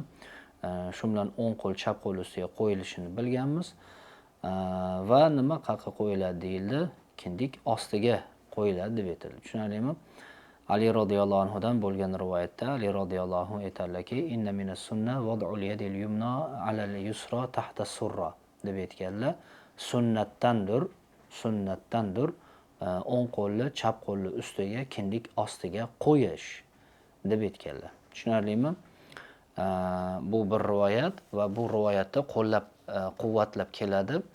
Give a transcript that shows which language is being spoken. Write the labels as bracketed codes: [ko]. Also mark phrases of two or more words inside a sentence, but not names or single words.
[uz] Shu bilan o'ng qo'l chap qo'l ustiga qo'yilishini bilganmiz. Va nima qayerga qo'yiladi deyildi? Kindik ostiga qo'yiladi deb aytildi. Tushunarlimi? Ali radhiyallohu anhudan bo'lgan rivoyatda Ali radhiyallohu anhu aytadilarki, [ar] إن من السنة وضع اليد اليمنى على اليسرى تحت السرة [uz] deb aytganlar. Sunnatdandir o'ng qo'lni chap qo'lni ustiga, kindik ostiga qo'yish deb aytganlar. Tushunarlimi? Bu bir rivoyat va bu rivoyatda quvvatlab keladi.